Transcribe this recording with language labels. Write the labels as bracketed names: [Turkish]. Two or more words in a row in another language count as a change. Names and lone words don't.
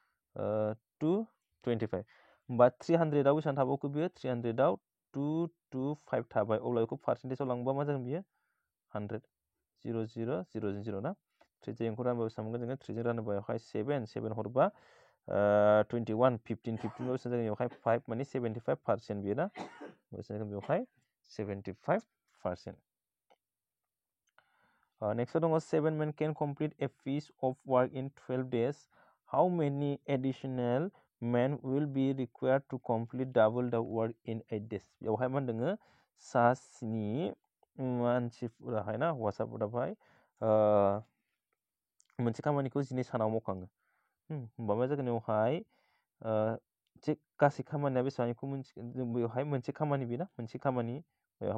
[Bodo] 25 होमबा 300 आव बेसेबां थाबावखौ बियो 300 आव 2 2 5 थाबाय अब्ला बेखौ पार्सेन्टेजआव लांबा मा जागोन बियो 100 0 0 0 0 ना 3 जों एंखौ रानबा बेसेबां मोनगोन जोङो 3 जों रानोबा बेवहाय 7 हरबा 21 15 15 बेसेबां जागोन बेवहाय 5 माने 75% बियो ना बेसेबां बेवहाय 75%. [English] Next dong 7 men can complete a piece of work in 12 days. How many additional men will be required to complete double the work in 8 days? [Bodo] बेवहाय मा होनदों सा 7 मानसिफोराहाय ना हौवासाफोराहाय मोनसे खामानिखौ 12 सानाव मावखाङो होमबा मा जागोन बेवहाय जे गासै खामानिया बेसेबां बेखौ जों बेवहाय मोनसे खामानि बेना मोनसे खामानि बेवहाय